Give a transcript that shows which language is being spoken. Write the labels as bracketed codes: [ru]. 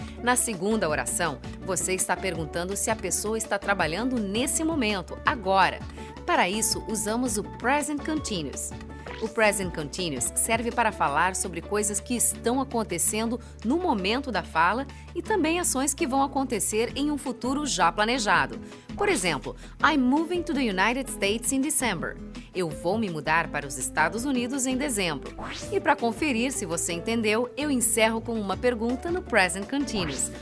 [pt] Na segunda oração, você está perguntando se a pessoa está trabalhando nesse momento, agora. Para isso, usamos o Present Continuous. O Present Continuous serve para falar sobre coisas que estão acontecendo no momento da fala e também ações que vão acontecer em um futuro já planejado. Por exemplo, [en] I'm moving to the United States in December. [pt] Eu vou me mudar para os Estados Unidos em dezembro. E para conferir se você entendeu, eu encerro com uma pergunta no Present Continuous.